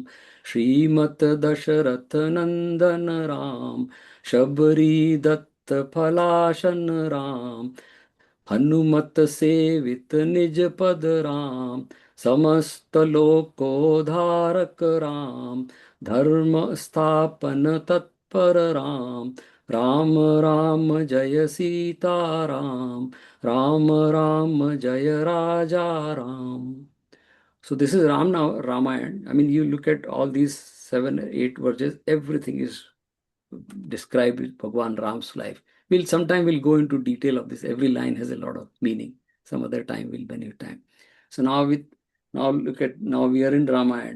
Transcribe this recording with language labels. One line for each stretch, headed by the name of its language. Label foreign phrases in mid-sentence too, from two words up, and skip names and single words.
Sanskrit: श्रीमत दशरथ नंदन राम शबरी दत्त फलाशन राम हनुमत सेवित निज पद राम समस्त लोकोधारक राम धर्म स्थापन तत्पर राम राम राम जय सीता राम राम राम जय राजा राम.
English: So this is Ramayana. I mean, you look at all these 7 or 8 verses, everything is described with Bhagwan Ram's life. Sometime we'll go into detail of this. Every line has a lot of meaning. Some other time will be your time. So now we are in Ramayana.